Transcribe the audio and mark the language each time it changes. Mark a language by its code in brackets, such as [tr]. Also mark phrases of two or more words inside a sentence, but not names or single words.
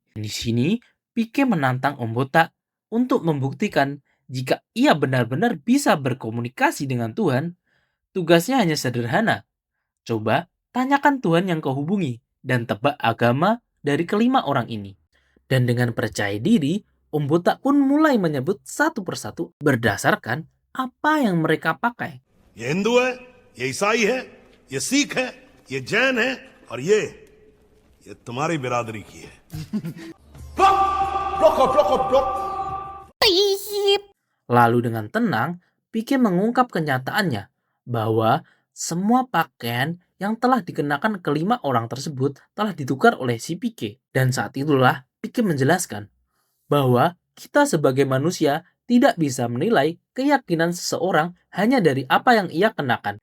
[id] Di sini, Pike menantang Om Botak untuk membuktikan jika ia benar-benar bisa berkomunikasi dengan Tuhan, tugasnya hanya sederhana. Coba tanyakan Tuhan yang kau hubungi dan tebak agama dari kelima orang ini. Dan dengan percaya diri, Om Botak pun mulai menyebut satu persatu berdasarkan apa yang mereka pakai. [hi] ये हिंदू है, ये ईसाई है, ये सिख है, ये जैन है, और ये तुम्हारी बिरादरी की है. [id] Lalu dengan tenang, Pike mengungkap kenyataannya bahwa semua pakaian yang telah dikenakan kelima orang tersebut telah ditukar oleh si Pike. Dan saat itulah Pike menjelaskan bahwa kita sebagai manusia tidak bisa menilai keyakinan seseorang hanya dari apa yang ia kenakan.